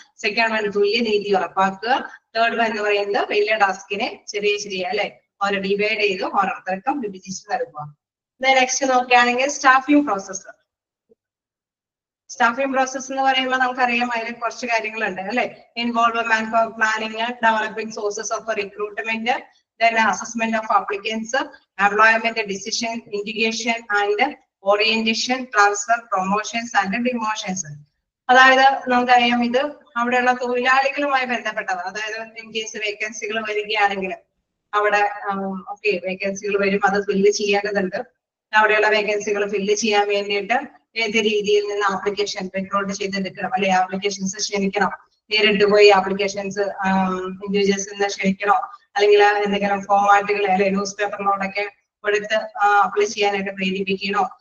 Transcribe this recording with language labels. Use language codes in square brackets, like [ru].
[ml] Second one തുല്യ നീതി ഉറപ്പാക്കുക. തേർഡ് വൺ എന്ന് പറയുന്നത് വലിയ ടാസ്കിനെ ചെറിയ അല്ലെ ഓരോ ഡിവൈഡ് ചെയ്ത് ഓരോരുത്തർക്കും വിഭജിച്ച് നൽകുക. നെക്സ്റ്റ് നോക്കുകയാണെങ്കിൽ സ്റ്റാഫിംഗ് പ്രോസസ്സ്. സ്റ്റാഫിംഗ് പ്രോസസ് എന്ന് പറയുമ്പോൾ നമുക്കറിയാം അതിൽ കുറച്ച് കാര്യങ്ങളുണ്ട് അല്ലെ. [en] Involve manpower planning, developing sources of recruitment, then assessment of applicants, employment decision, integration and orientation, transfer, promotions and demotions. [ml] അതായത് നമുക്കറിയാം ഇത് അവിടെയുള്ള തൊഴിലാളികളുമായി ബന്ധപ്പെട്ടത്. അതായത് ഇൻ കേസ് വേക്കൻസികൾ വരികയാണെങ്കിൽ അവിടെ വേക്കൻസികൾ വരും, അത് ഫില്ല് ചെയ്യേണ്ടതുണ്ട്. അവിടെയുള്ള വേക്കൻസികൾ ഫില്ല് ചെയ്യാൻ വേണ്ടിയിട്ട് ഏത് രീതിയിൽ നിന്ന് ആപ്ലിക്കേഷൻ റിക്രൂട്ട് ചെയ്തെടുക്കണം അല്ലെ, ആപ്ലിക്കേഷൻസ് ക്ഷണിക്കണം, നേരിട്ട് പോയി ആപ്ലിക്കേഷൻസ് ഇൻഡിവിജ്വൽസിൽ നിന്ന് ക്ഷണിക്കണോ, അല്ലെങ്കിൽ എന്തെങ്കിലും ഫോർമാറ്റുകൾ അല്ലെ ന്യൂസ് പേപ്പറിനോടൊക്കെ കൊടുത്ത് അപ്ലൈ ചെയ്യാനായിട്ട് പ്രേരിപ്പിക്കണോ.